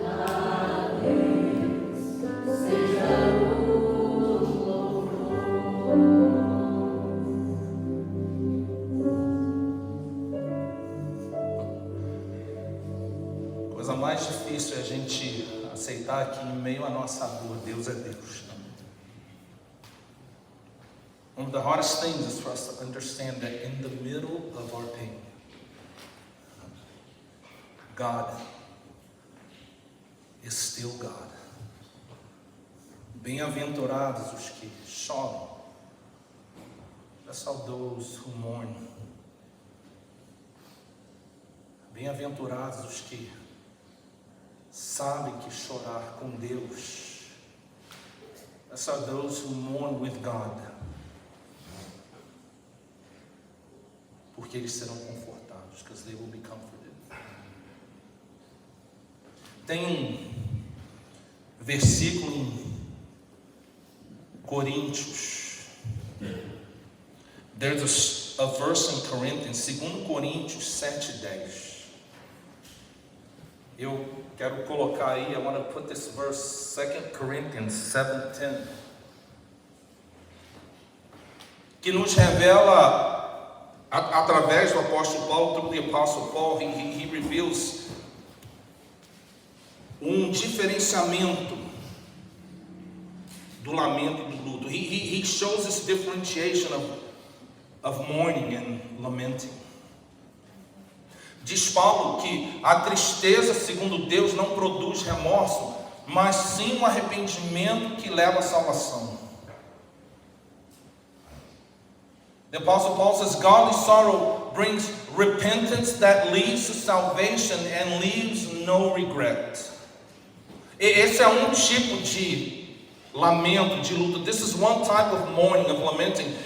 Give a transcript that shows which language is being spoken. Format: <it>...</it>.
<pt>A Deus seja o louvor. A coisa mais difícil é a gente aceitar que em meio à nossa dor, Deus é Deus.</pt> <en>One of the hardest things is for us to understand that in the middle of our pain, God is still God.</en> <pt>Bem-aventurados os que choram.</pt> <en>Blessed are those who mourn.</en> <pt>Bem-aventurados os que sabem que chorar com Deus.</pt> <en>Blessed are those who mourn with God.</en> <pt>Porque eles serão confortados,</pt> <en>because they will be comforted.</en> <pt>Tem um versículo em Coríntios.</pt> <en>There's a verse in Corinthians, 2 Coríntios 7:10.</en> <pt>Eu quero colocar aí,</pt> <en>I want to put this verse, 2 Corinthians 7:10,</en> <pt>que nos revela, através do apóstolo Paulo,</pt> <en>through the apostle Paul, he reveals</en> <pt>diferenciamento do lamento e do luto.</pt> <en>He shows this differentiation of mourning and lamenting.</en> <pt>Diz Paulo que a tristeza, segundo Deus, não produz remorso, mas sim um arrependimento que leva à salvação.</pt> <en>The Apostle Paul says, godly sorrow brings repentance that leads to salvation and leaves no regret.</en> <pt>Esse é um tipo de lamento, de luto.</pt> <en>This is one type of mourning, of lamenting.</en>